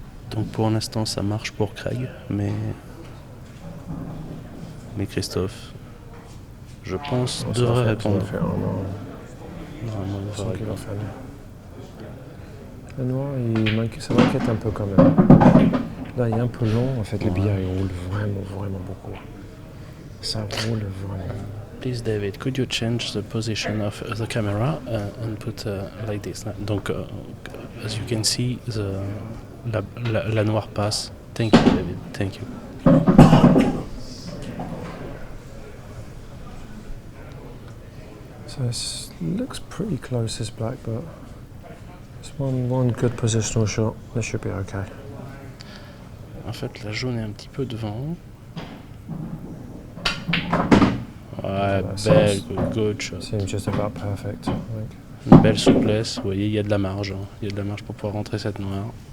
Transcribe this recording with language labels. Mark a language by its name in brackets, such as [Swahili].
[French] Donc pour l'instant ça marche pour Craig, mais Christophe, je pense, devrait répondre. Normalement, il devrait répondre. Le noir, ça m'inquiète un peu quand même. Là, il est un peu long. En fait, le billard, il roule vraiment beaucoup. Ça roule vraiment. [English] Please, David, could you change the position of the camera and put like this? [French] Donc, [English] as you can see, [French] la noire passe. [English] Thank you, David. Thank you. So it looks pretty close, this black, but it's one good positional shot. This should be okay. [French] En fait, la jaune est un petit peu devant. Ouais, belle, [English] good shot. Seems just about perfect, I think. [French] Une belle souplesse, vous voyez, il y a de la marge. Il y a de la marge pour pouvoir rentrer cette noire.